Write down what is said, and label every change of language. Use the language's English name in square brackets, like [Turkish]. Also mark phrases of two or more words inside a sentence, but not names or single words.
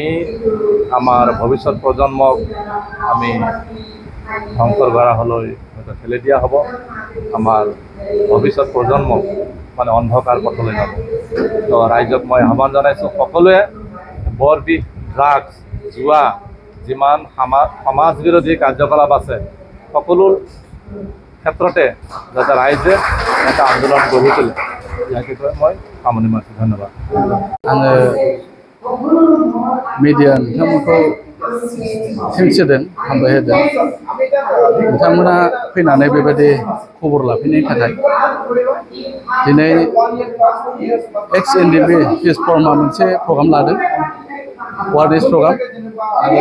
[Assamese] আমাৰ ভৱিষ্যত প্ৰজন্মক আমি ধ্বংসৰ গৰাহলৈ হয়তো ঠেলি দিয়া হ'ব আমাৰ ভৱিষ্যত প্ৰজন্মক মানে অন্ধকাৰ পথলৈ যাব তো ৰাইজক মই আহ্বান জনাইছোঁ সকলোৱে বৰ বিষ ড্ৰাগছ জুৱা যিমান সমাজ বিৰোধী কাৰ্যকলাপ আছে সকলো ক্ষেত্ৰতে যাতে ৰাইজে এটা আন্দোলন গঢ়ি তোলে ইয়াকে কৈ মই সামৰণি মাৰিছোঁ ধন্যবাদ [Bodo] आङो मिडिया नोंथांमोनखौ सोंसिदों हामबाय होदों नोंथांमोना फैनानै बेबायदि खबर लाफैनायनि थाखाय दिनै एक्स एनडिपि पिस फर्मा मोनसे प्रग्राम लादों वार्डेस प्रग्राम आरो